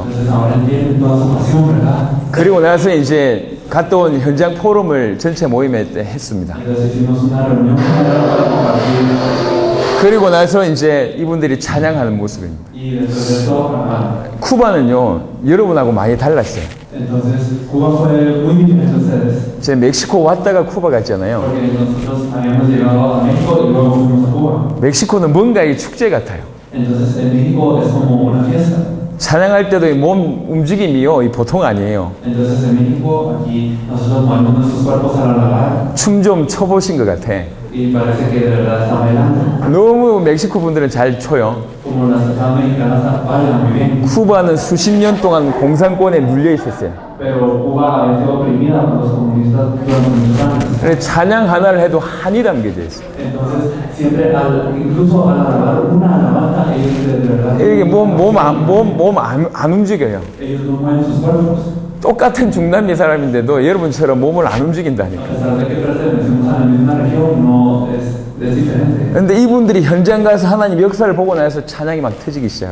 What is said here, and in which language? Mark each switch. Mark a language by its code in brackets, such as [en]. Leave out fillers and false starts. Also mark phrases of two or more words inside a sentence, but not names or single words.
[es] Entonces ahora entienden toda su pasión, ¿verdad? [ko] 그리고 나서 이제 갔다 온 현장 포럼을 전체 모임에 했습니다. [es] Entonces hicimos una reunión para compartir. [ko] 그리고 나서 이제 이분들이 찬양하는 모습입니다. [es] Y después de esto, [ko] 쿠바는요, 여러분하고 많이 달랐어요. [es] entonces Cuba fue muy diferente a ustedes. [ko] 제 멕시코 왔다가 쿠바 갔잖아요. [es] Porque nosotros habíamos llegado a México y luego fuimos a Cuba. [ko] 멕시코는 뭔가 이 축제 같아요. [es] Entonces en México es como una fiesta. [ko] 찬양할 때도 이 몸 움직임이요, 이 보통 아니에요. [es] Entonces en México, aquí nosotros movemos nuestros cuerpos al alabar [ko] 춤 좀 춰보신 것 같아. [es] y parece que de verdad están bailando. [ko] 너무 멕시코 분들은 잘 춰요. [es] Como las personas mexicanas bailan muy bien. [ko] 쿠바는 수십 년 동안 공산권에 눌려 있었어요. [es] Pero Cuba había sido oprimida por los comunistas durante muchos años. [ko] 그래서 찬양 하나를 해도 한이 담겨져 있어요. [es] Entonces, siempre, incluso al alabar una alabanza, ellos de verdad. [ko] 이게 몸 안 움직여요. [es] Ellos no mueven sus cuerpos. [ko] 똑같은 중남미 사람인데도 여러분처럼 몸을 안 움직인다니까. [es] A pesar de que pertenecemos a la misma región, no es diferente. [ko] 근데 이분들이 현장 가서 하나님 역사를 보고 나서 찬양이 막 터지기 시작해요.